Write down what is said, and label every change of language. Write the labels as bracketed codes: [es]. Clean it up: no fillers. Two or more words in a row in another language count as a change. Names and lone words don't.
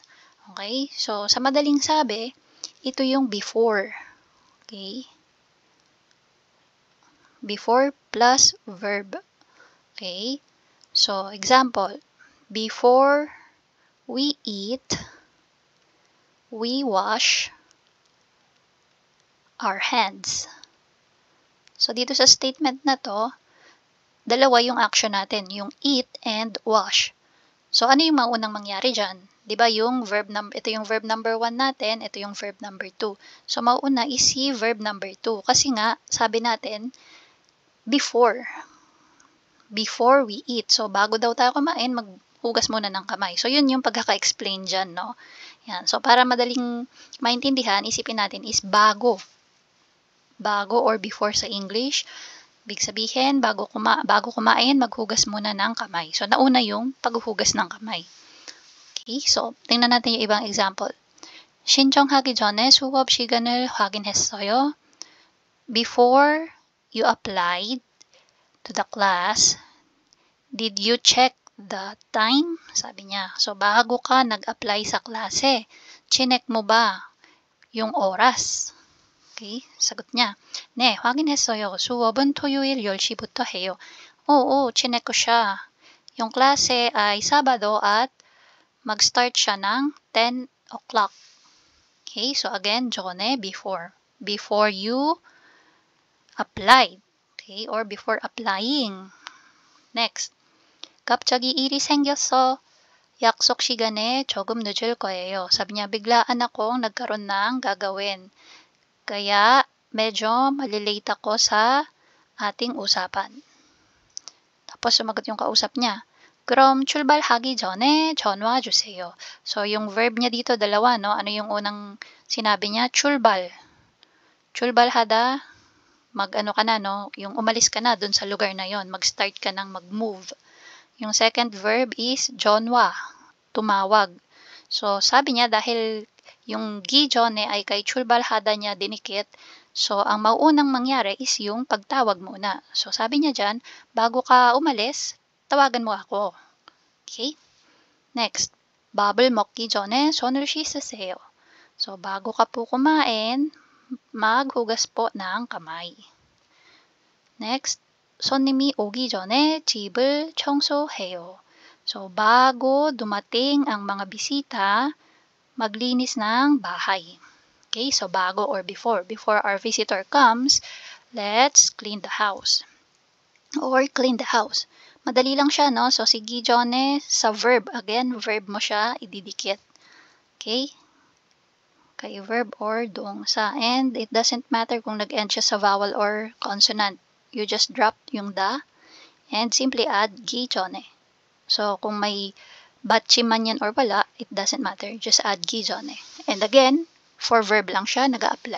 [tl] Okay? So, sa madaling sabi, ito yung before. [en] Okay? Before plus verb. [tl] Okay? [en] So, example, before we eat, we wash our hands. [tl] So, dito sa statement na to, dalawa yung action natin, yung [en] eat and wash. [tl] So, ano yung maunang mangyari dyan? Diba yung ito yung [en] verb number 1 [tl] natin, ito yung [en] verb number 2. [tl] So, mauna is si [en] verb number 2. [tl] Kasi nga, sabi natin, [en] before we eat. [tl] So, bago daw tayo kumain, maghugas muna ng kamay. So, yun yung pagkaka-explain dyan, no? Yan. So, para madaling maintindihan, isipin natin is bago. Bago or before sa English. Ibig sabihin, bago kumain, maghugas muna ng kamay. So, nauna yung paghuhugas ng kamay. Okay, so, tingnan natin yung ibang example. [ko] 신청하기 전에 수업 시간을 확인했어요. [en] Before you applied to the class, did you check the time? [tl] Sabi niya. So, bago ka nag-apply sa klase, chinek mo ba yung oras? Okay, sagot niya. [ko] 네, 확인했어요. 수업은 토요일 10시부터 해요. [tl] Oo, chinek ko siya. Yung klase ay Sabado at mag-start siya ng 10 o'clock. [en] Okay, so again, 전에, before. Before you applied. Okay, or before applying. Next. [ko] 갑자기 일이 생겼어. 약속 시간에 조금 늦을 거예요. [tl] Sabi niya, biglaan akong nagkaroon ng gagawin. Kaya, medyo malilate ako sa ating usapan. Tapos, sumagot yung kausap niya. [ko] 그럼 출발하기 전에 전화 주세요. [tl] So, yung verb niya dito, dalawa, no? Ano yung unang sinabi niya? [ko] 출발. 출발하다, [tl] mag-ano ka na, no? Yung umalis ka na dun sa lugar na yon, mag-start ka ng mag-move. [en] Yung second verb is 전화, [tl] tumawag. So, sabi niya, dahil yung 기전에 ay kay 출발하다 niya dinikit, so, ang mauunang mangyari is yung pagtawag muna. So, sabi niya dyan, bago ka umalis, tawagan mo ako. Okay? Next, [ko] 밥을 먹기 전에 손을 씻으세요. [tl] So, bago ka po kumain, maghugas po ng kamay. Next, [ko] 손님이 오기 전에 집을 청소해요. [tl] So, bago dumating ang mga bisita, maglinis ng bahay. Okay, so bago or before. [en] Before our visitor comes, let's clean the house. Or clean the house. [tl] Madali lang siya, no? So, si 기전에 sa verb. Again, verb mo siya ididikit. Okay? Kay [en] verb or [tl] 동사. [en] And it doesn't matter [tl] kung nag-end siya sa [en] vowel or consonant. You just drop yung da and simply add 기전에. [tl] So, kung may batchi man yan or wala, [en] it doesn't matter. Just add 기전에. And again, for verb [tl] lang siya, nag-a-apply.